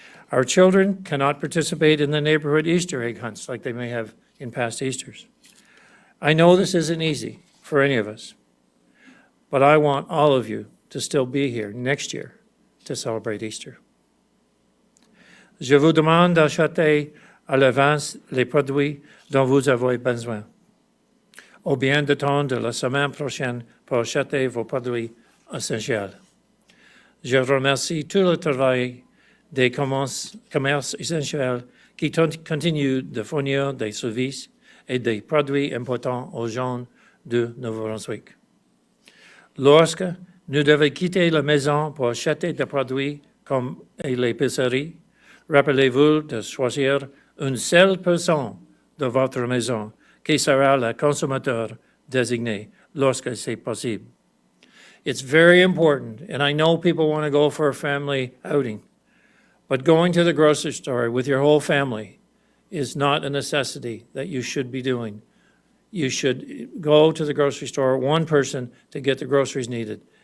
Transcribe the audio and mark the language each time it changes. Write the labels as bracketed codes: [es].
[en] Our children cannot participate in the neighborhood Easter egg hunts like they may have in past Easters. I know this isn't easy for any of us, but I want all of you to still be here next year to celebrate Easter. [fr] Je vous demande d'acheter à l'avance les produits dont vous avez besoin, ou bien d'attendre la semaine prochaine pour acheter vos produits essentiels. Je remercie tout le travail des commerces essentiels qui continuent de fournir des services et des produits importants aux gens de Nouveau-Brunswick. Lorsque nous devons quitter la maison pour acheter des produits comme l'épicerie, rappelez-vous de choisir une seule personne de votre maison qui sera le consommateur désigné lorsque c'est possible. [en] It's very important, and I know people want to go for a family outing, but going to the grocery store with your whole family is not a necessity that you should be doing. You should go to the grocery store, one person, to get the groceries needed.